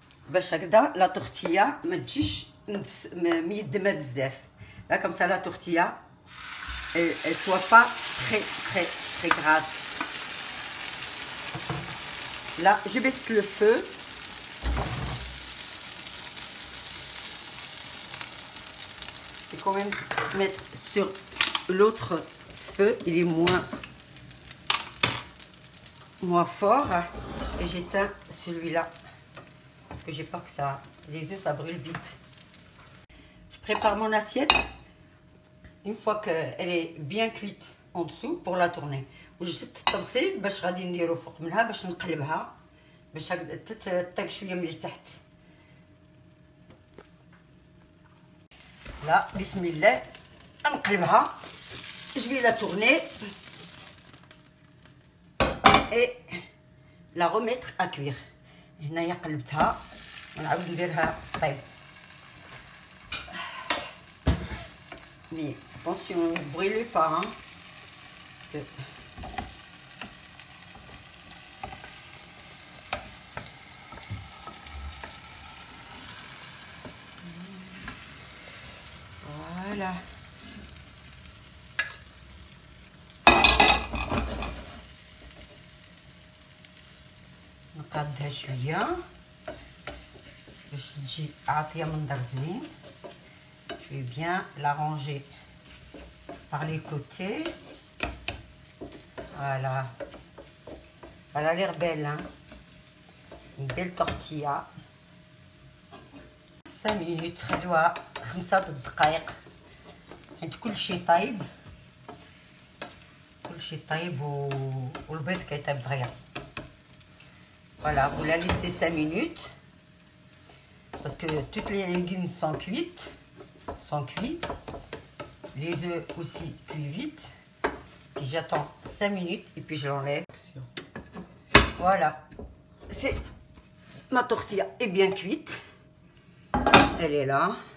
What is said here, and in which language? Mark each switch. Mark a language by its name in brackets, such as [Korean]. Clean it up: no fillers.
[Arabic] باش هكذا لا تورتيا ما تجيش ميدمه بزاف. [French] Là comme ça la tortilla elle soit pas très grasse. Là je baisse le feu. Je vais quand même mettre sur l'autre feu, il est moins fort, et j'éteins celui-là parce que j'ai peur que ça, les œufs ça brûle vite. Je prépare mon assiette une fois qu'elle est bien cuite en dessous pour la tourner. [Arabic] وجدت الطبسيل باش غادي نديرو فوق منها باش نقلبها باش تطيب شويه من التحت. لا بسم الله نقلبها. [French] Je vais la tourner et la remettre à cuire. [Arabic] هنايا قلبتها ونعاود نديرها طيب. [French] Mais attention, ne brûlez pas, hein. Voilà. [Arabic] نقادها شويه باش تجي عاطيه منظر زوين. [French] Je vais bien l'arranger par les côtés. Voilà. Elle a l'air belle, hein. Une belle tortilla. [Arabic] 5 minutes خلوها 5 دقائق حيت كلشي طايب. كلشي طايب والبيض كيطيب دغيا. [French] Voilà, vous la laissez 5 minutes parce que toutes les légumes sont cuits. Les œufs aussi cuits vite. Puis j'attends 5 minutes et puis je l'enlève. Voilà, c'est ma tortilla est bien cuite. Elle est là.